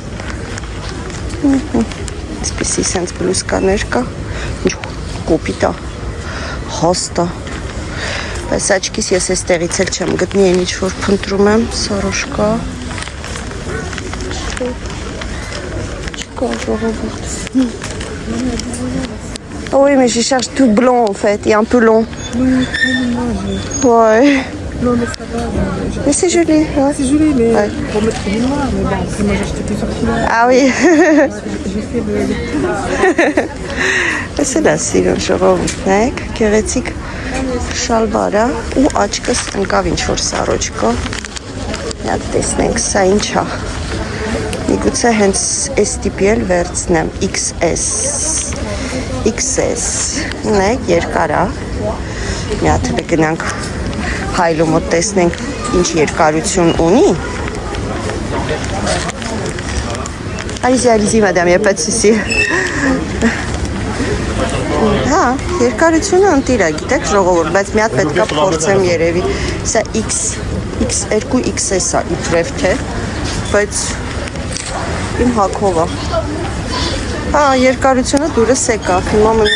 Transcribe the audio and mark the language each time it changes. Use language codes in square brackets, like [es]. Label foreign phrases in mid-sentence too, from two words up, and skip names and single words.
[hy] Այսպիսի սենց բլուսկաներ կա, ինչ կոպիտ է, հաստ է, բայց աչքիս ես այստեղից էլ չեմ գտնի այն ինչ որ փնտրում եմ, սարոշկա, չկա ժողովուրդ, [fr] Oui, mais je cherche tout blanc en fait, et un peu long. Ouais. Non, mais ça va. Mais c'est joli. Ouais. C'est joli, mais ouais. pour mettre du noir. Mais bon, après, moi j'ai acheté plusieurs kilos. Ah oui. J'ai fait le C'est là, c'est le [hy] ժողովուրդնեք, գեղեցիկ շալվարա ու աչքս ընկավ ինչ-որ սարոջկա։ Մի հատ տեսնենք, սա ինչ է։ Միգուցե հենց այս տիպի էլ վերցնեմ, XS, նայեք, երկար է։ Մի հատ գնանք հայլու մոտ տեսնենք ինչ երկարություն ունի։ [fr] Allez-y, madame, il n'y a pas de souci. [hy] Հա, երկարությունը ընտիր է, գիտեք ժողովուրդ, բայց մի հատ պետք է փորձեմ երևի։ Սա X2 XS է, իբրև թե, բայց իմ հագով է։ Հա, երկարությունը դուրս եկա, հիմա